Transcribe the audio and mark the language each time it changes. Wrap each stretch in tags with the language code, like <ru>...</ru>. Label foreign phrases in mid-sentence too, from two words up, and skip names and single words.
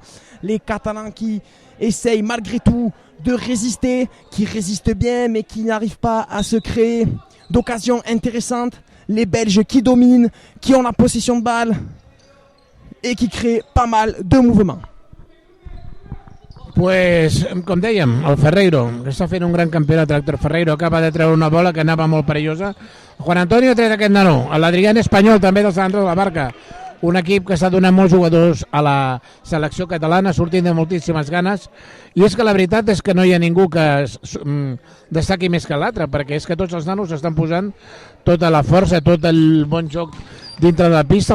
<fr>Les Catalans qui essayent malgré tout de résister, qui résistent bien mais qui n'arrivent pas à se créer d'occasions intéressantes. Les Belges qui dominent, qui ont la possession de balle et qui créent pas mal de mouvements.</fr> <ca>Com dèiem, el Ferreiro, que està fent un gran campionat, Tractor Ferreiro, acaba de treure una bola que anava molt perillosa. Juan Antonio ha tret aquest nano, l'Adrián Espanyol també del Sant Andreu de la Barca, un equip que està donant molts jugadors a la selecció catalana, sortint de moltíssimes ganes, i és que la veritat és que no hi ha ningú que destaqui més que l'altre, perquè és que tots els nanos estan posant tota la força, tot el bon joc dintre de la pista.</ca>